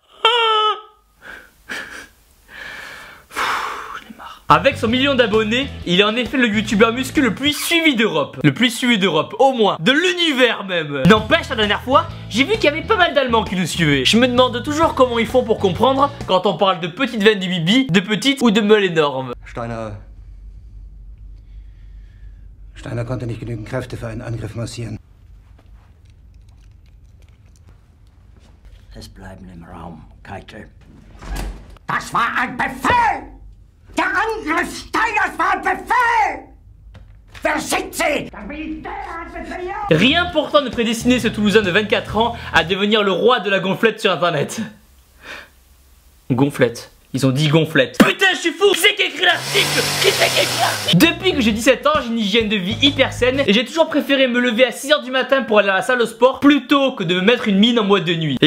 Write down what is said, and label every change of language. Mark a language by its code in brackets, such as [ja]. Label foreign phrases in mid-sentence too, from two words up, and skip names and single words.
[fr] Avec son million d'abonnés, il est en effet le youtubeur muscu le plus suivi d'Europe. Le plus suivi d'Europe, au moins. De l'univers même. N'empêche, la dernière fois, j'ai vu qu'il y avait pas mal d'Allemands qui nous suivaient. Je me demande toujours comment ils font pour comprendre quand on parle de petites veines du bibi, de petites ou de meules énormes. [de] Steiner konnte nicht genügend Kräfte für einen Angriff massieren. Es bleiben im Raum, Keitel. Das war ein Befehl! Der Angriff Steiners war ein Befehl! Wer schickt sie? Der Militär hat befehlt! [fr] Rien pourtant ne prédestinait ce Toulousain de 24 ans à devenir le roi de la gonflette sur internet. Gonflette. Ils ont dit gonflette. Putain, je suis fou! Qui c'est qui a écrit l'article? Depuis que j'ai 17 ans, j'ai une hygiène de vie hyper saine et j'ai toujours préféré me lever à 6h du matin pour aller à la salle de sport plutôt que de me mettre une mine en boîte de nuit.